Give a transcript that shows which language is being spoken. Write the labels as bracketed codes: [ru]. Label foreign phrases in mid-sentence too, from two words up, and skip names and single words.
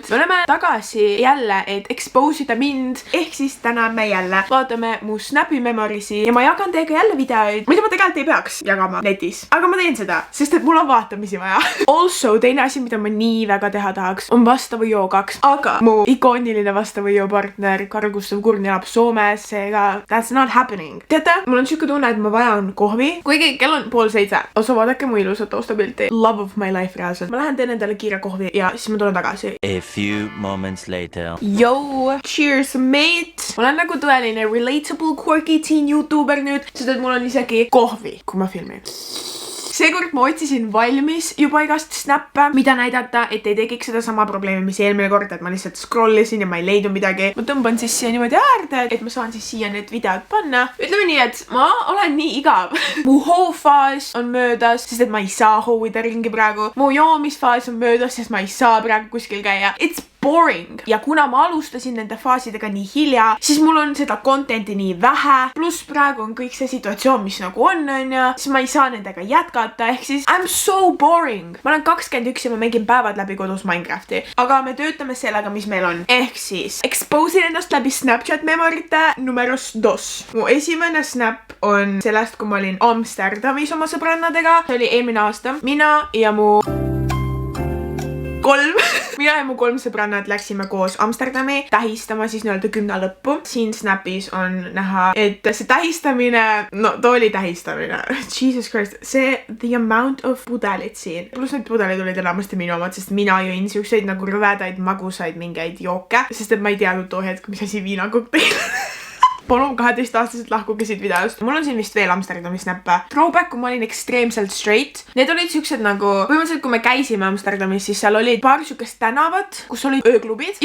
[et] Me oleme tagasi jälle, et expose ida mind, ehk siis täna me jälle vaatame mu Snapi memorisi ja ma jagan teiega jälle videoid, mida ma tegelikult ei peaks jagama netis. Aga ma teen seda, sest et mul on vaatamisi vaja. Also, teine asi, mida ma nii väga teha tahaks, on Vastava Joo 2. Aga mu ikooniline Vastava Joo partner Karl Gustav Kurn elab Soomes, seega [en] that's not happening. [et] Teate, mul on siuke tunne, et ma vajan kohvi, kuigi kell on 6:30. Osa vaadake mu ilusat taustapilti. [en] Love of my life reaalselt. [et] Ma lähen teen endale kiire kohvi ja siis ma tulen tagasi. [en] A few moments later. Yo, cheers mate! [et] Ma olen nagu tõeline [en] relatable quirky teen YouTuber [et] nüüd, sest et mul on isegi kohvi, kui ma filmin. Seekord ma otsisin valmis juba igast snappe, mida näidata, et ei tegiks seda sama probleemi, mis eelmine kord, et ma lihtsalt scrollisin ja ma ei leidnud midagi. Ma tõmban siis siia niimoodi äärde, et ma saan siis siia need videod panna. Ütleme nii, et ma olen nii igav. Mu hoofaas on möödas, sest et ma ei saa hoovida ringi praegu. Mu joomisfaas on möödas, sest ma ei saa praegu kuskil käia. [en] It's boring. [et] Ja kuna ma alustasin nende faasidega nii hilja, siis mul on seda contenti nii vähe, pluss praegu on kõik see situatsioon, mis nagu on ja siis ma ei saa nendega jätkata, ehk siis [en] I'm so boring. [et] Ma olen 21 ja ma mängin päevad läbi kodus Minecrafti, aga me töötame sellega, mis meil on. Ehk siis expose'in ennast läbi Snapchat memorite numeros 2. Mu esimene snap on sellest, kui ma olin Amsterdamis oma sõbrannadega. See oli eelmine aasta. Mina ja mu Mina ja mu 3 sõbrannad läksime koos Amsterdami tähistama siis nii-öelda 10 lõppu. Siin Snapis on näha, et see tähistamine, no too oli tähistamine. [en] Jesus Christ, the amount of [et] pudelid siin. Plus need pudelid olid enamasti minu omad, sest mina jõin siukseid nagu rõvedaid, magusaid mingeid jooke, sest et ma ei teadnud too hetk, mis asi viinakokteil. Palun 12-aastaselt lahkuge siit videost. Mul on siin vist veel Amsterdami snappe. Throwback, kui ma olin ekstreemselt straight. Need olid siuksed nagu, põhimõtteliselt kui me käisime Amsterdamis, siis seal olid paar siukest tänavat, kus olid ööklubid.